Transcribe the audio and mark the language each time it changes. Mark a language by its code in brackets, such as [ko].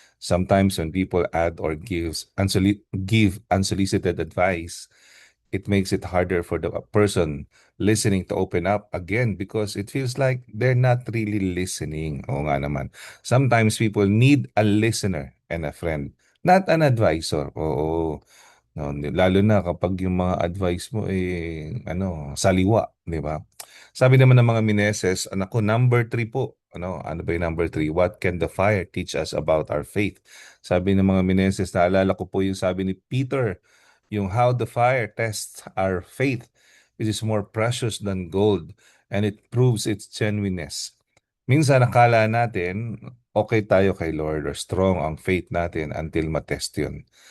[en] Sometimes when people add or give unsolicited advice, it makes it harder for the person listening to open up again because it feels like they're not really listening. [tl] Oo nga naman. [en] Sometimes people need a listener and a friend, not an advisor. [tl] Oo. No, lalo na kapag yung mga advice mo saliwa, di ba? Sabi naman ng mga Mineses, anak ko, number 3 po. Ano ba yung number 3? [en] What can the fire teach us about our faith? [tl] Sabi ng mga Mineses, naalala ko po yung sabi ni Peter, yung [en] how the fire tests our faith, which is more precious than gold, and it proves its genuineness. [tl] Minsan nakala natin, okay tayo kay Lord or strong ang faith natin until matest yun.